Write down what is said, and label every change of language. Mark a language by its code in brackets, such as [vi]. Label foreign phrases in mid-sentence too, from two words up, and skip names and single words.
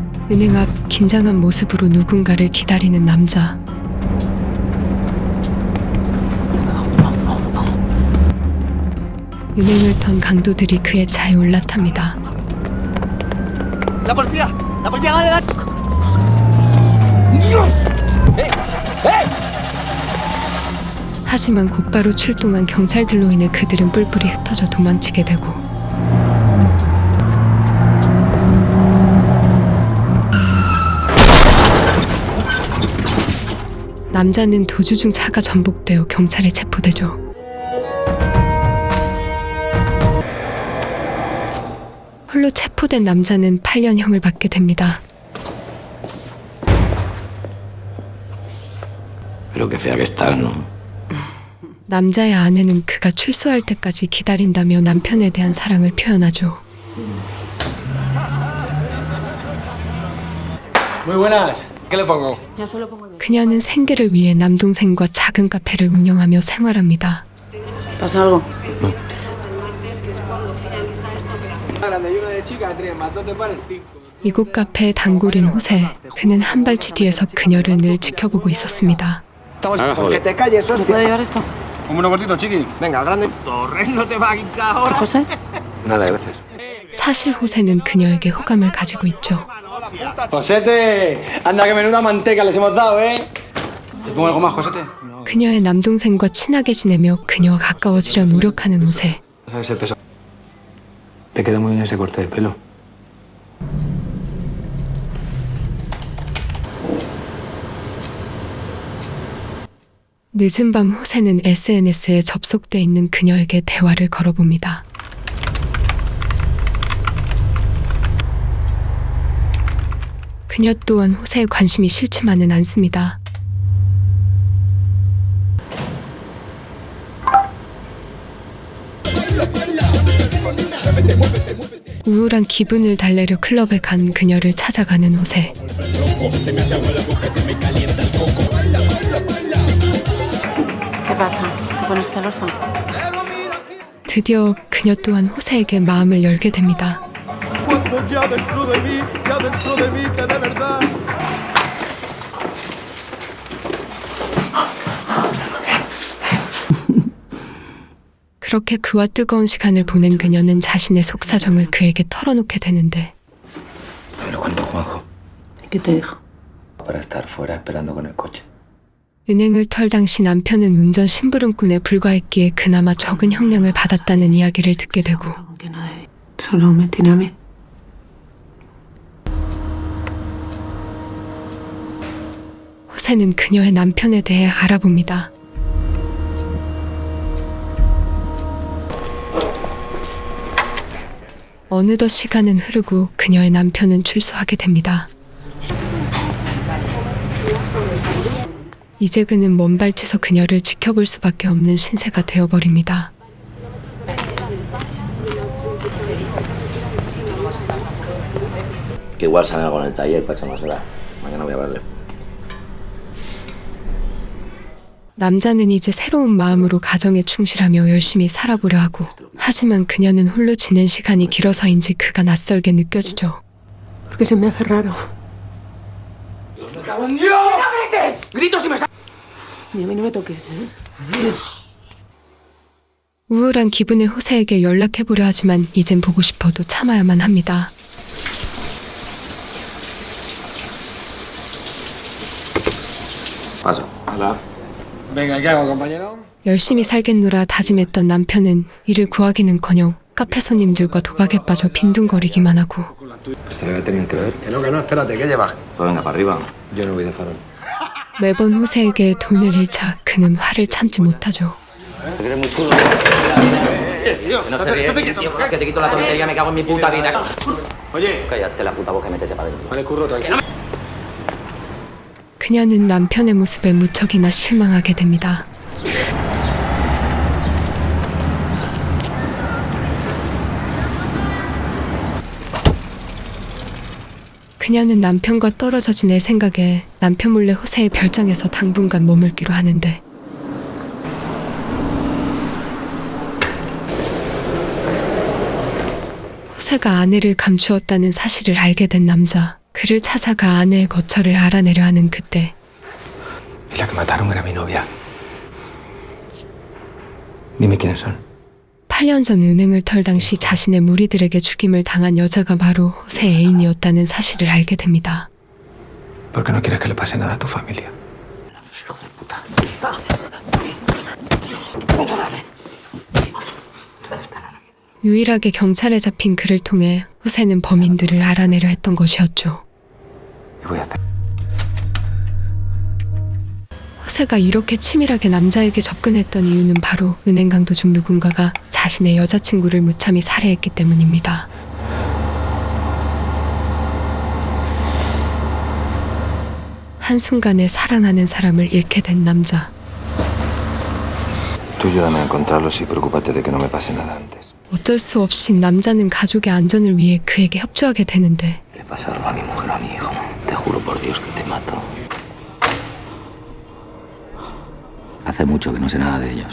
[ko] 은행 앞 긴장한 모습으로 누군가를 기다리는 남자. 은행을 턴 강도들이 그의 차에 올라탑니다. [es] ¡La policía! ¡La policía! ¡Dale, dale! ¡Dios! [ko] 하지만 곧바로 출동한 경찰들로 인해 그들은 뿔뿔이 흩어져 도망치게 되고 남자는 도주 중 차가 전복되어 경찰에 체포되죠. 홀로 체포된 남자는 8년형을 받게 됩니다. [es] Pero que fea que estás, ¿no? [ko] 남자의 아내는 그가 출소할 때까지 기다린다며 남편에 대한 사랑을 표현하죠. [es] Muy buenas. ¿Qué le pongo? [ko] 그녀는 생계를 위해 남동생과 작은 카페를 운영하며 생활합니다. [es] ¿Pasa algo? [ko] 이곳 카페의 단골인 호세, 그는 한 발치 뒤에서 그녀를 늘 지켜보고 있었습니다. [es] Que te calles, ¿Me puede hostia. llevar esto? Un uno cortito, chiqui. Venga, grande. Torres no te va a quitar ahora. ¿José? Nada, gracias. [ko] 사실 호세는 그녀에게 호감을 가지고 있죠. [es] Josete, anda que menuda manteca les hemos dado, ¿eh? ¿Te pongo algo más, Josete? [ko] 그녀의 남동생과 친하게 지내며 그녀와 가까워지려 노력하는 호세. [es] ¿Sabes el peso? Te queda muy bien ese corte de pelo. [ko] 늦은 밤 호세는 SNS에 접속돼 있는 그녀에게 대화를 걸어봅니다. 그녀 또한 호세의 관심이 싫지만은 않습니다. 우울한 기분을 달래려 클럽에 간 그녀를 찾아가는 호세. [es] ¿Qué pasa? ¿Te pones celoso? [ko] 드디어 그녀 또한 호세에게 마음을 열게 됩니다. 그렇게 그와 뜨거운 시간을 보낸 그녀는 자신의 속사정을 그에게 털어놓게 되는데 [es] Me lo contó Juanjo. ¿Y qué te dijo? Para estar fuera esperando con el coche. [ko] 은행을 털 당시 남편은 운전 심부름꾼에 불과했기에 그나마 적은 형량을 받았다는 이야기를 듣게 되고 [es] ¿Con quién no debí? Solo me tiene a mí. [ko] 호세는 그녀의 남편에 대해 알아봅니다. 어느덧 시간은 흐르고 그녀의 남편은 출소하게 됩니다. 이제 그는 먼 발치에서 그녀를 지켜볼 수밖에 없는 신세가 되어버립니다. [es] Que igual sale algo en el taller para echar más horas. Mañana voy a verle. [ko] 남자는 이제 새로운 마음으로 가정에 충실하며 열심히 살아보려 하고 하지만 그녀는 홀로 지낸 시간이 길어서인지 그가 낯설게 느껴지죠. [es] Porque se me hace raro. Y a mí no me toques, ¿eh? [ko] 우울한 기분의 호세에게 연락해보려 하지만 이젠 보고 싶어도 참아야만 합니다. [es] Paso. Hola. Venga, ¿qué hago, compañero? [ko] 열심히 살겠노라 다짐했던 남편은 이를 구하기는커녕 카페 손님들과 도박에 빠져 빈둥거리기만 하고 [es] Te lo voy a tener que ver. Que no, espérate, ¿qué llevas? Pues venga, para arriba. Yo no voy de farol. [ko] 매번 호세에게 돈을 잃자 그는 화를 참지 못하죠. [es] ¿Te crees muy chulo? No se ríe, tío, que te quito la tontería, me cago en mi puta vida. Oye. Cállate la puta boca y métete para adentro. Vale, curro, tranquilo. [ko] 그녀는 남편의 모습에 무척이나 실망하게 됩니다. 그녀는 남편과 떨어져 지낼 생각에 남편 몰래 호세의 별장에서 당분간 머물기로 하는데 호세가 아내를 감추었다는 사실을 알게 된 남자. 그를 찾아가 아내의 거처를 알아내려 하는 그때 [es] Y la que mataron era mi novia. Dime quiénes son. [ko] 8년 전 은행을 털 당시 자신의 무리들에게 죽임을 당한 여자가 바로 호세 애인이었다는 사실을 알게 됩니다. [es] ¿Por qué no quieres que le pase nada a tu familia? [ko] 유일하게 경찰에 잡힌 그를 통해 호세는 범인들을 알아내려 했던 것이었죠. [es] Y voy a hacer. [ko] 호세가 이렇게 치밀하게 남자에게 접근했던 이유는 바로 은행 강도 중 누군가가 자신의 여자친구를 무참히 살해했기 때문입니다. 한순간에 사랑하는 사람을 잃게 된 남자. [es] Tú ayúdame a encontrarlos y preocúpate de que no me pase nada antes. [ko] 어쩔 수 없이 남자는 가족의 안전을 위해 그에게 협조하게 되는데 [es] Le pasa algo a mi mujer o a mi hijo. Te juro por Dios que te mato. Hace mucho que no sé nada de ellos.